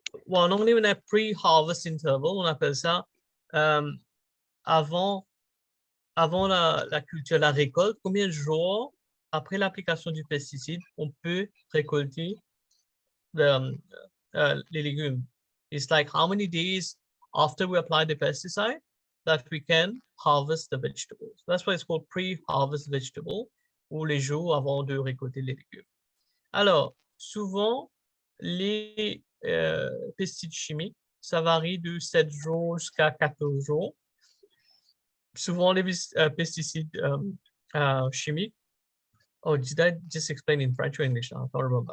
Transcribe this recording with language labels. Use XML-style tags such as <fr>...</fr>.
<fr>En anglais, on a pre-harvest interval, on appelle ça avant la culture, la récolte, combien de jours après l'application du pesticide, on peut récolter les légumes.</fr> <en>It's like how many days after we apply the pesticide that we can harvest the vegetables. That's why it's called pre-harvest vegetable,</en> <fr>ou les jours avant de récolter les légumes. Alors, souvent, les pesticides chimiques, ça varie de 7 jours jusqu'à 14 jours. Souvent, les pesticides chimiques.</fr> <en>Oh, did I just explain in French or English? I can't remember.</en>